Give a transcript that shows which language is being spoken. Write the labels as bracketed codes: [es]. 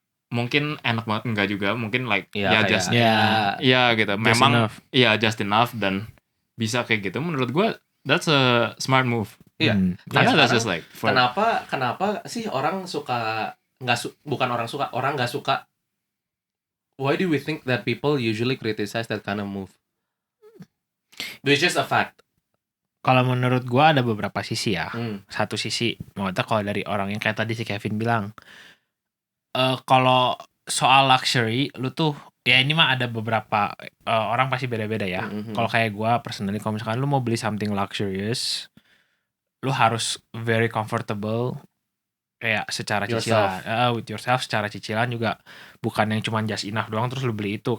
[id] Mungkin enak banget enggak juga, mungkin like just gitu. Memang just enough dan bisa kayak gitu. Menurut gue [en] that's a smart move. [id] Iya. Karena Ya, [en] that's just like [id] kenapa sih orang suka orang nggak suka. [en] Why do we think that people usually criticize that kind of move? Which is a fact. [id] Kalau menurut gua ada beberapa sisi ya. Satu sisi, maksudnya kalau dari orang yang kayak tadi si Kevin bilang, kalau soal luxury, lu tuh ya ini mah ada beberapa orang pasti beda-beda ya. Kalau kayak gua personally, kalau misalkan lu mau beli [en] something luxurious, [id] lu harus [en] very comfortable [id] kayak secara cicilan, [en] with yourself, [id] secara cicilan juga bukan yang cuma [en] just enough [id] doang terus lu beli itu.